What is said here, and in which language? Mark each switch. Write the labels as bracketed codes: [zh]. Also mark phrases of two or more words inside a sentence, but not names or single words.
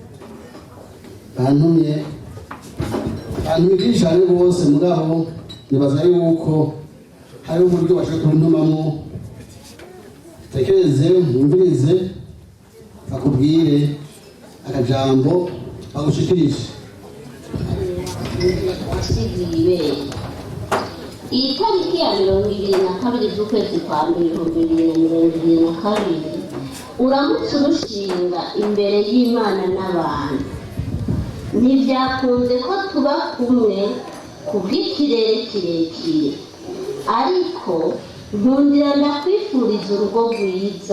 [rn] byinshi cyane rwose mugabo nibaza yuko hariho uburyo bashaka kubintumamo tekereze mwumvirize bakubwire akajambo bagushikirije iyi tariki ya 22 z'ukwezi kwa mbere 2022 uramutse urushinga imbere y'Imana n'abantu ntibyakunze ko tuba kumwe ku bw'ikirere kirekire ariko nkundira ndakwifuriza urugo rwiza